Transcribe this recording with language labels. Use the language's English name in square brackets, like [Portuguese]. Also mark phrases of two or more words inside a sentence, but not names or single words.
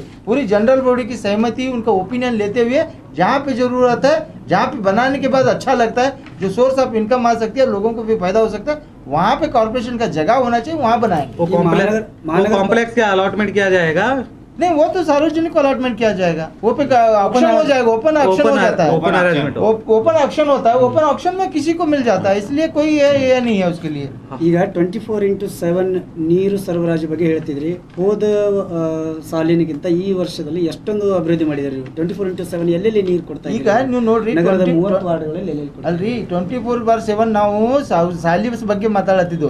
[Hindi] पूरी [English] general body [Hindi] की सहमति, उनका ओपिनियन लेते हुए जहाँ पे जरूरत है, जहाँ पे बनाने के बाद अच्छा लगता है, जो [English] source of income [Hindi] आ सकती है, लोगों को भी फायदा हो सकता है, वहाँ पे कॉर्पोरेशन का जगह होना चाहिए, वहाँ बनाएंगे। वो कॉम्प्लेक्स का अलॉटमेंट किया जाएगा नहीं वो तो सार्वजनिक अलॉटमेंट किया जाएगा, वो पे ऑप्शन हो जाएगा, [English] open option [Hindi] हो जाता है, [English] open arrangement open option [Hindi] होता है, [English] open option [Hindi] में किसी को मिल जाता है, इसलिए कोई ये नहीं है उसके लिए। [Kannada] ಈಗ 24/7 ನೀರು ಸರಬರಾಜು ಬಗ್ಗೆ ಹೇಳ್ತಿದ್ರಿ. ಹೋದ ಸಾಲಿನಗಿಂತ ಈ ವರ್ಷದಲ್ಲಿ ಎಷ್ಟೊಂದು ಅಭಿವೃದ್ಧಿ ಮಾಡಿದ್ದಾರೆ. 24/7 ಎಲ್ಲೆಲ್ಲಿ ನೀರು ಕೊಡ್ತಾ ಈಗ ನೀವು ನೋಡ್ರಿ ನಗರದ 30 ವಾರ್ಡ್ಗಳಲ್ಲಿ ಎಲ್ಲೆಲ್ಲಿ ಕೊಡ್ತಾ ಅಲ್ರಿ 24/7 ನಾವು ಸಾಲಿ ಬಗ್ಗೆ ಮಾತಾಡತ್ತಿದ್ದು.